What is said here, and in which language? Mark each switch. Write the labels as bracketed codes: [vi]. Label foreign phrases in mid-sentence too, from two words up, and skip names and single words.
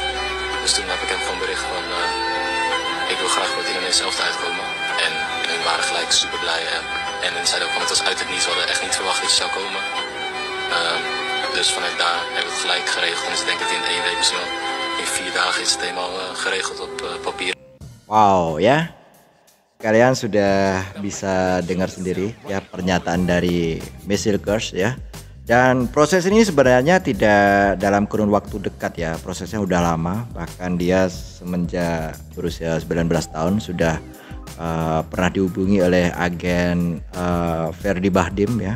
[nl] Dus toen heb ik hem gewoon bericht van, ik wil graag voor het Indonesische elftal uitkomen. En we waren gelijk super blij. En ze zeiden ook van, het was uit het niets, we hadden echt niet verwacht dat je zou komen. Dus vanuit daar hebben we het gelijk geregeld. En dus ik denk dat in 1 week, misschien wel in 4 dagen is het helemaal geregeld op papier. [id] Wow ya, kalian sudah bisa dengar sendiri ya pernyataan dari Miss Hilgers ya. Dan proses ini sebenarnya tidak dalam kurun waktu dekat ya, prosesnya udah lama. Bahkan dia semenjak berusia 19 tahun sudah pernah dihubungi oleh agen Ferdi Bahdim ya.